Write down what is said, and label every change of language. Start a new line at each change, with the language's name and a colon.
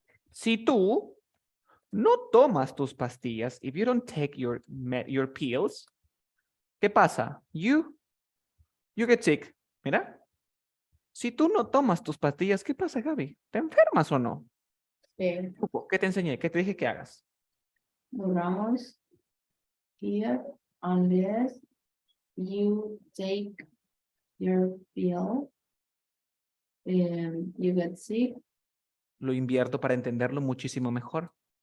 Spanish: Si tú no tomas tus pastillas,
English: if you don't take your pills,
Spanish: ¿qué pasa?
English: You get sick.
Spanish: Mira. Si tú no tomas tus pastillas, ¿qué pasa, Gaby? ¿Te enfermas o no? Sí. ¿Qué te enseñé? ¿Qué te dije que hagas? Borramos
English: here unless you take your pill and you get sick.
Spanish: Lo invierto para entenderlo muchísimo mejor.